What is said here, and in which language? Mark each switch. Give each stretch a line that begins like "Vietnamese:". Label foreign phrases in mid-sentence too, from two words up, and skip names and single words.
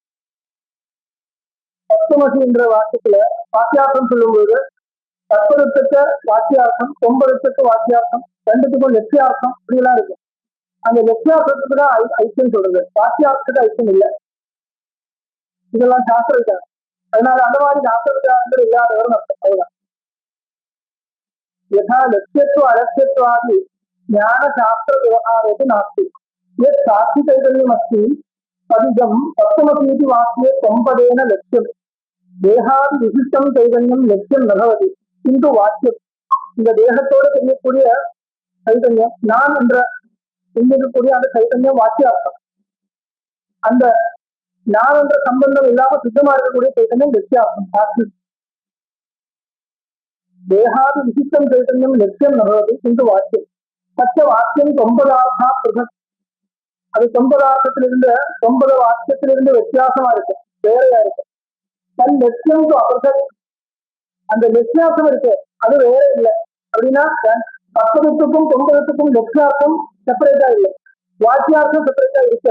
Tamil: தத்துவமசி என்ற வாக்கியத்துல வாக்கியார்த்தம் சொல்லும்போது தத்துவத்துக்கு வாக்கியார்த்தம், தொம்பதத்துக்கு வாக்கியார்த்தம், ரெண்டுத்துக்கும் லட்சியார்த்தம் இப்படிலாம் இருக்கு. அந்த லட்சியார்த்தத்துக்கு தான் ஐக்கியம் சொல்றது, வாக்கியார்த்தத்துக்கு ஐக்கியம் இல்லை. இதெல்லாம் சாஸ்திர விசாரம். அதனால அந்த மாதிரி சாஸ்திர விசாரங்கள் இல்லாதவரும் அர்த்தம்.
Sanskrit: அதுதான் यथा लक्ष्यत्व अलक्ष्यत्वादि ज्ञान शास्त्र व्यवहारोऽपि नास्ति। यत् साक्षी चैतन्यमस्ति तदिदं तत्त्वमसीति वाक्ये त्वम्पदेन लक्ष्यं देहादि विशिष्टं चैतन्यं लक्ष्यं न भवति। किन्तु वाक्यं
Tamil: இந்த தேகத்தோடு தெரியக்கூடிய சைதன்யம், நான் என்ற சிந்திக்கக்கூடிய அந்த சைதன்யம் வாக்கியார்த்தம். அந்த நான் என்ற சம்பந்தம் இல்லாம சுத்தமா இருக்கக்கூடிய சைதன்யம் லட்சியார்த்தம் சாட்சி.
Sanskrit: देहादि विशिष्टं चैतन्यं लक्ष्यं न भवति किन्तु वाक्यं तस्य वाक्यं त्वम्पदार्था पृथक्.
Tamil: அது தொம்பதார்த்தத்திலிருந்து 9 வாக்கியத்திலிருந்து வித்தியாசமா இருக்கு, வேறையா இருக்கு. தன் லட்சியம் அபிருகத், அந்த லட்சியார்த்தம் இருக்கு அது வேற இல்லை. அப்படின்னா 10த்துக்கும் 9த்துக்கும் லட்சியார்த்தம் செப்பரேட்டா இல்லை, வாக்கியார்த்தம் செப்பரேட்டா இருக்கு.